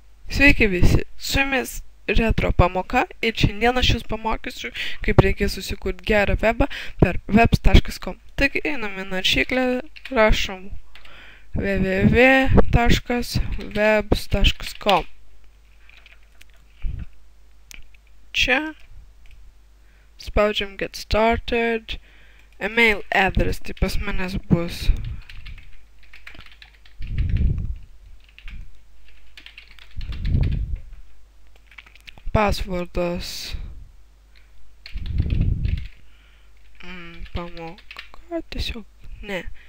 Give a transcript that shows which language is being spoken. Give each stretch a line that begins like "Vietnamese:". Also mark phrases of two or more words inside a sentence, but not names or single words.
Lithuanian: Sveiki visi, su jumis retro pamoka ir šiandien aš jūs pamokysiu, kaip reikia susikurti gerą webą per webs.com. Taigi einame naršyklę, rašom www.webs.com. Čia spaudžiam
English: get started, email address,
Lithuanian: tai pas manęs bus passwordas pamoka, tiesiog, ne.